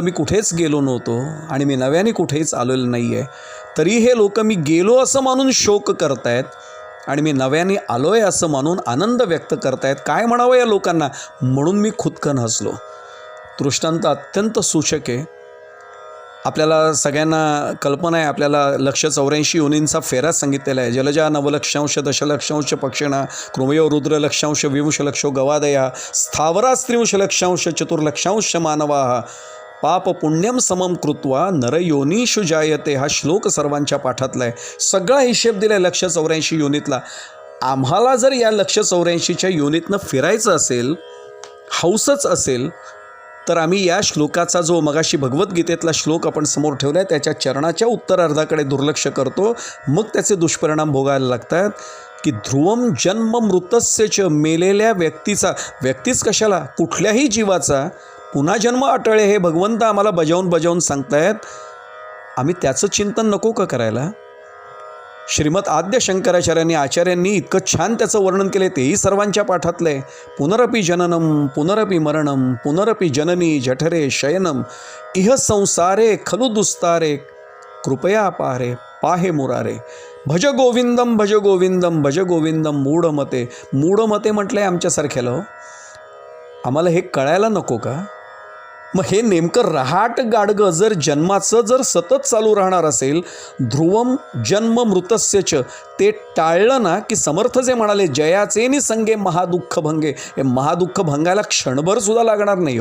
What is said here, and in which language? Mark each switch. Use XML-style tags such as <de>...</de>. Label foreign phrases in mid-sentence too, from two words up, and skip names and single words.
<mr>मी कुठेच गेलो नव्हतो आणि मी नव्याने कुठेच आलेलो नाही आहे, तरी हे लोक मी गेलो असं मानून शोक करतायत आणि मी नव्याने आलो आहे असं मानून आनंद व्यक्त करतायत. काय म्हणावं या लोकांना, म्हणून मी खुदकन हसलो. दृष्टांत अत्यंत सूचक आहे. आपल्याला सगळ्यांना कल्पना आहे, आपल्याला 184 योनींचा फेरा सांगितलेला आहे.</mr> <sa>जलजा नवलक्षांश दशलक्षांश पक्षिणा कृमयो रुद्र लक्षांश विंश लक्षो गवादया स्थावरा स्त्रिंश लक्षांश चतुर्लक्षांश मानवा पाप पुण्यम समम कृत्वा नरयोनीषु जायते.</sa> <mr>हा श्लोक सर्वांच्या पाठातला आहे. सगळा हिशेब दिला आहे 184 योनीतला. आम्हाला जर या 184च्या योनीतनं फिरायचं असेल, हौसच असेल, तर आम्ही या श्लोकाचा जो मगाशी भगवद्गीतेतला श्लोक आपण समोर ठेवला आहे त्याच्या चरणाच्या उत्तरार्धाकडे दुर्लक्ष करतो. मग त्याचे दुष्परिणाम भोगायला लागतात की</mr> <sa>ध्रुवम जन्म मृतस्यच,</sa> <mr>मेलेल्या व्यक्तीच कशाला, कुठल्याही जीवाचा पुन्हा जन्म अटळे हे भगवंत आम्हाला बजावून सांगतायत. आम्ही त्याचं चिंतन नको का करायला. श्रीमद आद्य शंकराचार्यांनी आचार्यांनी इतकं छान त्याचं वर्णन केले, तेही सर्वांच्या पाठातलं आहे.</mr> <sa>पुनरपि जननम पुनरपि मरणम पुनरपि जननी जठरे शयनम इह संसारे खलु दुस्तारे कृपया पारे पाहे मुरारे. भज गोविंदम भज गोविंदम भज गोविंदम मूढमते.</sa> <mr>मूढमते म्हटलंय आमच्यासारख्याला. हो, आम्हाला हे कळायला नको का. मग हे नेमकं रहाट गाडगं जर जन्माचं जर सतत चालू राहणार असेल,</mr> <sa>ध्रुवम जन्म मृतस्यच,</sa> <mr>ते टाळलं ना की समर्थ जे म्हणाले जयाचे निसंगे महादुःख भंगे, हे महादुःख भंगायला क्षणभर सुद्धा लागणार नाही.</mr>